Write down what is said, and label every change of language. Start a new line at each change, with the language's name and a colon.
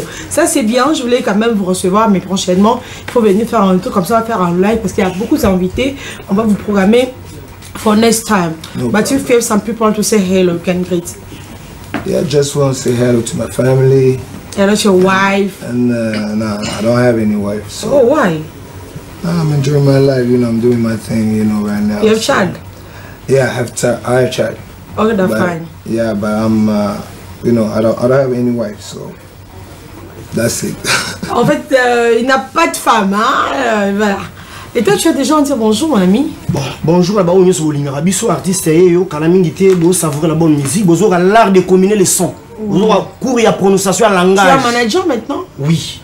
French: Ça c'est bien, je voulais quand même vous recevoir, mais prochainement il faut venir faire un truc comme ça, on va faire un live parce qu'il y a beaucoup d'invités. On va vous programmer
English: for next time. But you feel some people to say hello, you can greet. Yeah, I just want to say hello to my family. Hello to your wife. And no, I don't have any wife. So. Oh, why? I'm enjoying my life, you know, I'm doing my thing, you know, right now. You have child? Yeah, I have child. Okay, that's fine. Yeah, but I'm, you know, I don't have any wife, so that's it.
French: En fait, il n'a pas de femme, hein, voilà. Et toi, tu as déjà à dire bonjour, mon ami? Bon, bonjour là-bas, on est sur l'Inarabiso, artiste, et Kalamingité, vous savourer la bonne musique, vous aurez l'art de combiner les sons. Vous aurez cours et à prononciation à langage. Tu es un manager maintenant? Oui.